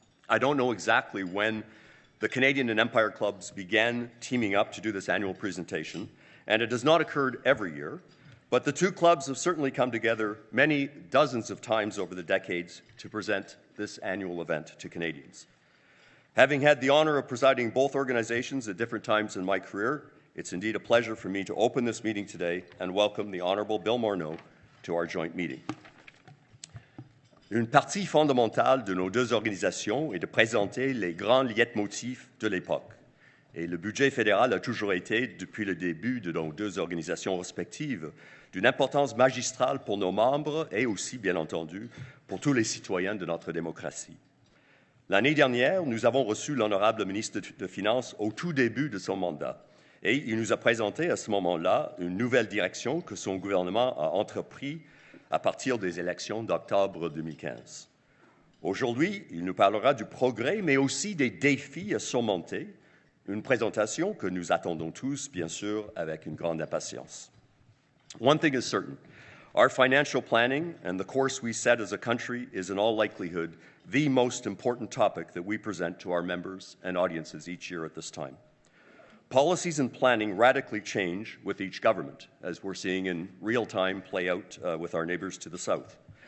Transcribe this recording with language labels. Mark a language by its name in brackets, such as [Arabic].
[English] I don't know exactly when the Canadian and Empire Clubs began teaming up to do this annual presentation, and it has not occurred every year, but the two clubs have certainly come together many dozens of times over the decades to present this annual event to Canadians. Having had the honour of presiding both organizations at different times in my career, it's indeed a pleasure for me to open this meeting today and welcome the Honourable Bill Morneau to our joint meeting. [French] Une partie fondamentale de nos deux organisations est de présenter les grands leitmotifs de l'époque. Et le budget fédéral a toujours été, depuis le début de nos deux organisations respectives, d'une importance magistrale pour nos membres et aussi, bien entendu, pour tous les citoyens de notre démocratie. L'année dernière, nous avons reçu l'honorable ministre des Finances au tout début de son mandat. Et il nous a présenté à ce moment-là une nouvelle direction que son gouvernement a entreprise à partir des élections d'octobre 2015. Aujourd'hui, il nous parlera du progrès, mais aussi des défis à surmonter, une présentation que nous attendons tous, bien sûr, avec une grande impatience. [English] One thing is certain, our financial planning and the course we set as a country is in all likelihood the most important topic that we present to our members and audiences each year at this time. Policies and planning radically change with each government, as we're seeing in real time play out with our neighbours to the south.